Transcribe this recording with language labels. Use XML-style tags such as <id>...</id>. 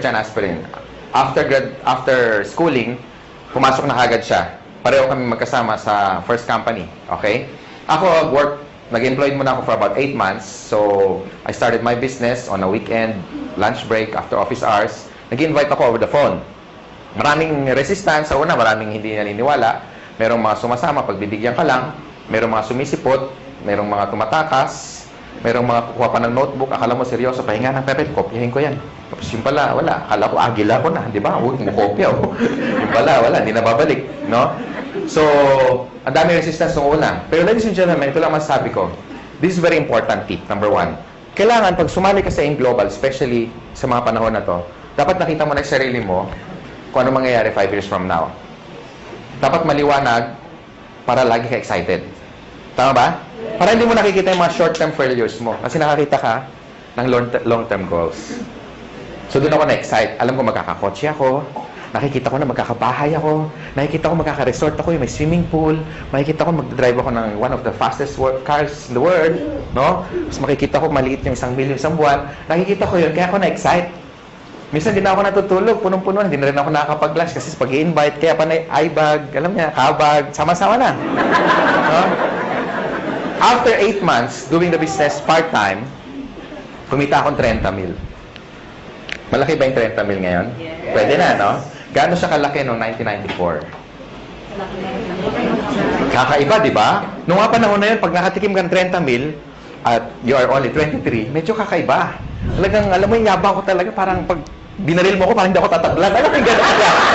<tl>Chan Aspirin. After schooling, pumasok na agad siya. Pareho kami magkasama sa first company. Okay? Ako, nag-employed muna ako</tl> <en>for about 8 months. So, I started my business on a weekend, lunch break, after office hours.</en> <tl>Nag-invite ako</tl> <en>over the phone.</en> <tl>Maraming resistance. Sa una, maraming hindi naniniwala. Merong mga sumasama, pagbibigyan ka lang. Merong mga sumisipot. Merong mga tumatakas. Merong mga kukuha pa ng notebook. Akala mo seryoso, pahinga ng papel, kopyahin ko yan. Tapos yung pala, wala. Akala ko, agila ko na. Di ba? Huwag mo kopya. Yung pala, wala. Hindi na babalik. No? So, ang dami resistance nung una. Pero ladies and gentlemen, ito lang masasabi ko.</tl> <en>This is very important tip, number 1.</en> <tl>Kailangan, pag sumali ka sa In Global, especially sa mga panahon na to, dapat nakita mo na sa sarili mo kung ano mangyayari</tl> <en>5 years from now.</en> <tl>Dapat maliwanag para lagi ka excited. Tama ba? Para hindi mo nakikita yung mga short-term failures mo. Kasi nakakita ka ng long-term goals. So, doon ako na-excite. Alam ko magkakakotse ako. Nakikita ko na magkakabahay ako. Nakikita ko magkaka-resort ako, yung may swimming pool. Makikita ko mag-drive ako ng</tl> <en>one of the fastest cars in the world.</en> <tl>No? Tapos makikita ko maliit yung 1 million isang buwan. Nakikita ko yun, kaya ako na-excite. Minsan hindi na ako natutulog, punong-puno. Hindi na rin ako nakakapag-lunch kasi pag i-invite, kaya pa na i-bag, alam niya, kabag, sama-sama na. No?</tl> <en>After 8 months doing the business part-time,</en> <tl>kumita akong 30 mil. Malaki ba yung 30 mil ngayon? Yes. Pwede na, no? Gaano siya kalaki noong 1994? Kakaiba, di ba? Noong mga panahon na yun, pag nakatikim ka ng 30 mil</tl> <en>at you are only 23,</en> <tl>medyo kakaiba. Talagang, alam mo yung yabang ko talaga, parang pag binaril mo ko, parang hindi ako tatablan. Alam mo yung gano'n ka.</tl>